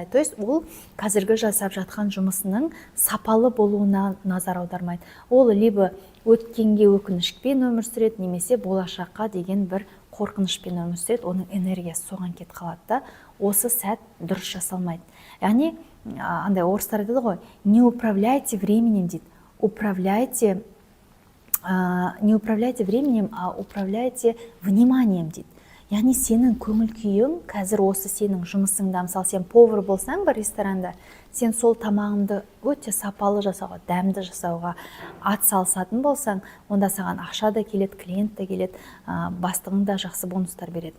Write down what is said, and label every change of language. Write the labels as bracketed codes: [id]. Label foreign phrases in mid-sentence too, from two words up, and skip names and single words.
[ru] То есть [kk] ол қазіргі жасап жатқан жұмысының сапалы болуына назар аудармайды. Ол либо өткенге өкінішпен өмір сүреді, немесе болашаққа деген бір қорқынышпен өмір сүреді, оның энергиясы соған кетіп қалады да. Осы сәт дұрыс жасалмайды. Яғни андай орыстар айтады ғой, [ru] не управляйте временем дейді. Не управляйте временем, а управляйте вниманием дейді. [kk] Яғни сенің көңіл күйің қазір осы сенің жұмысыңда, мысалы сен повар болсаң бір ресторанда, сен сол тамағыңды өте сапалы жасауға, дәмді жасауға атсалысатын болсаң, онда саған ақша да келеді, клиент та келеді, бастығың да жақсы бонустар береді.